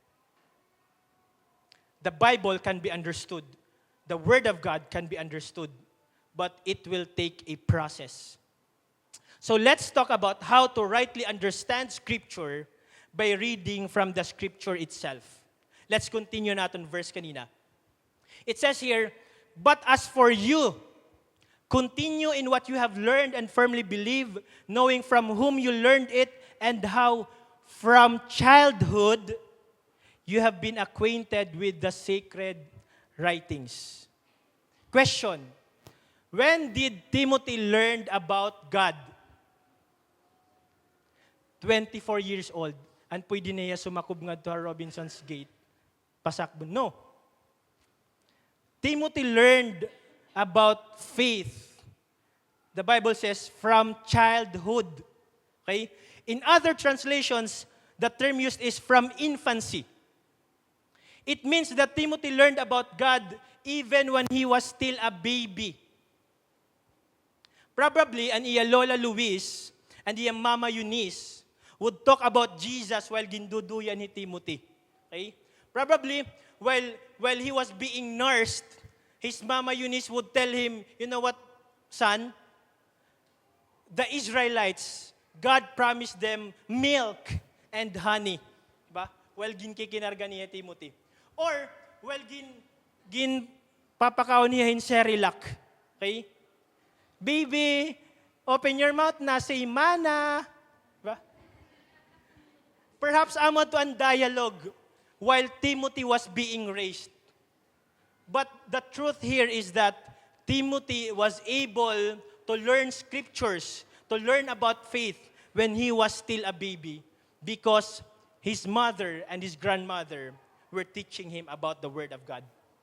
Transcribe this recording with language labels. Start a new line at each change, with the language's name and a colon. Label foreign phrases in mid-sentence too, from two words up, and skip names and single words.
English: The Bible can be understood. The Word of God can be understood. But it will take a process. So let's talk about how to rightly understand Scripture by reading from the Scripture itself. Let's continue natin verse kanina. It says here, "But as for you, continue in what you have learned and firmly believe, knowing from whom you learned it and how from childhood you have been acquainted with the sacred writings." Question, when did Timothy learn about God? 24 years old.
Hiligaynon: And pwede niya sumakob nga to Robinson's Gate. Pasakbo. No.
English: Timothy learned about faith. The Bible says, from childhood. Okay? In other translations, the term used is from infancy. It means that Timothy learned about God even when he was still a baby. Probably,
Hiligaynon: ang iya
English: Lola Luis and
Hiligaynon: iya
English: Mama Eunice would talk about Jesus while
Hiligaynon: ginduduyan ni
English: Timothy. Okay? Probably, while he was being nursed, his Mama Eunice would tell him, you know what, son? The Israelites, God promised them milk and honey. Diba? While
Hiligaynon: ginkikinarga niya
English: Timothy. Or, while
Hiligaynon: gin papakaw niya
English: in Cerelac. Okay? Baby, open your mouth na, say mana. Diba? Perhaps
Hiligaynon: amo to
English: ang dialogue while Timothy was being raised. But the truth here is that Timothy was able to learn scriptures, to learn about faith when he was still a baby because his mother and his grandmother were teaching him about the Word of God.